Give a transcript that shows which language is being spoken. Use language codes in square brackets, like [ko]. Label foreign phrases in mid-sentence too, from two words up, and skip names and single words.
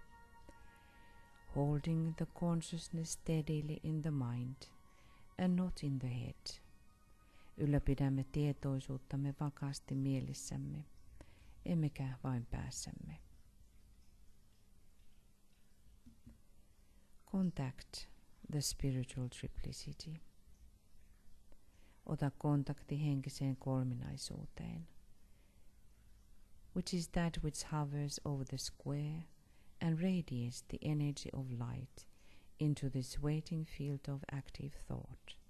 [en] holding the consciousness steadily in the mind and not in the head, [fi] ylläpidämme tietoisuuttamme vakaasti mielessämme, emmekä vain päässämme. [en] Contact the spiritual triplicity. [fi] Ota kontakti henkiseen kolminaisuuteen, [en] which is that which hovers over the square and radiates the energy of light into this waiting field of active thought.